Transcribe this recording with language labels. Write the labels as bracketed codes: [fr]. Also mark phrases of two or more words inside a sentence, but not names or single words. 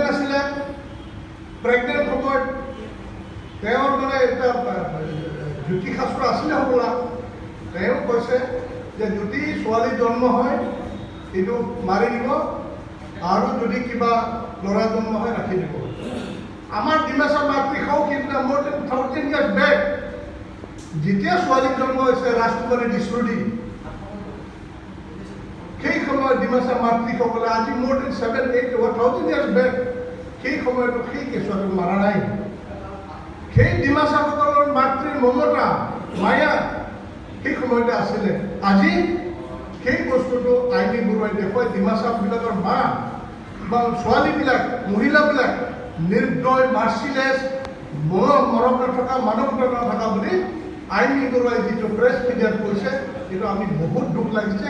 [as] আছিলে প্ৰেগনেণ্ট সময়ত তেওঁৰ মানে এটা জ্যোতিষাস্ত্ৰ আছিলে হ'বলা তেওঁ কৈছে যে যদি ছোৱালী জন্ম হয় এইটো মাৰি দিব আৰু যদি কিবা ল'ৰা জন্ম হয় ৰাখি দিব আমাৰ ডিমাচা মাতৃষাও কিন্তু [en] more than 1000 years back [as] যেতিয়া ছোৱালী জন্ম হৈছে ৰাজকুমাৰী দিছৰুডি সেই সময়ত ডিমাচা মাতৃসকলে আজি [en] more than 7,000 years back [as] সেই সময়তো সেই কেঁচুৱাটো মাৰা নাই সেই ডিমাচাসকলৰ মাতৃৰ মমতা মায়া সেই সময়তে আছিলে। আজি সেই বস্তুটো আইনি বৰুৱাই দেখুৱাই ডিমাছাবিলাকৰ মা বা ছোৱালীবিলাক মহিলাবিলাক নিৰ্দয় মাৰ্চিলেছ মৰম নথকা মানৱতা নথকা বুলি আইনি বৰুৱাই যিটো [en] press media [as] কৈছে সেইটো আমি বহুত দুখ লাগিছে।